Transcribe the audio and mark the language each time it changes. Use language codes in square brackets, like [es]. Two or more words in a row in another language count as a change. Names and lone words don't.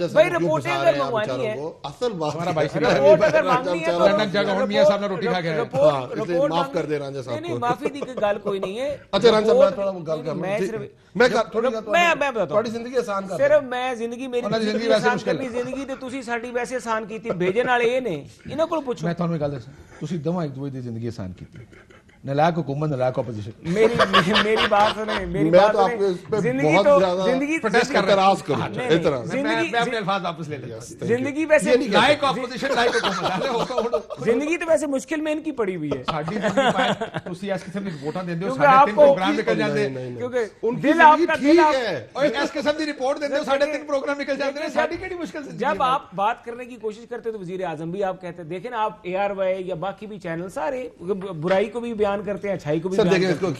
[ur] بھائی رپورٹیں اگر منگوانی ہے, اصل بات ہمارا بھائی رپورٹ اگر مانگنی ہے تو [pa] لندن جگہ میاں صاحب نے روٹی کھا گیا, رپورٹ معاف کر دے رانجھا صاحب. نہیں معافی دی گل کوئی نہیں ہے. اچھا رانجھا صاحب میں تھوڑا وہ گل کرنا, [ur] میں بتاتا [pa] تھوڑی زندگی آسان کر, صرف میں زندگی میری زندگی آسان کرنی, زندگی تے تسی ساڈی ویسے آسان کیتی, بھیجن والے یہ نے, انہاں کول پوچھو. میں تھانوں گل دساں, تسی دوواں ایک دوے دی زندگی آسان کیتی, نلائق حکومت نلائق اپوزیشن. [ur] میری بات سنیں, میری بات سنیں, زندگی اعتراض کروں, اعتراض میں اپنے الفاظ واپس لے لیتا ہوں. زندگی ویسے لائق اپوزیشن لائق حکومت, زندگی تو ویسے مشکل میں ان کی پڑی ہوئی ہے. [pa] ساڈی زندگی پائے تسی اس قسم دی رپورٹاں دیندے ہو, ساڈے 3 پروگرام نکل جاندے ہیں, [ur] کیونکہ دل آپ کا دل [pa] ہے, اور اس قسم دی رپورٹ دیندے ہو, ساڈے 3 پروگرام نکل جاندے ہیں, ساڈی کیڑی مشکل زندگی. [ur] جب آپ بات کرنے کی کوشش کرتے تو وزیر اعظم بھی آپ کہتے ہیں, دیکھیں آپ ARY یا باقی بھی چینل سارے برائی کو بھی بیان کرتے ہیں, اچھائی کو بھی بیان کرتے ہیں,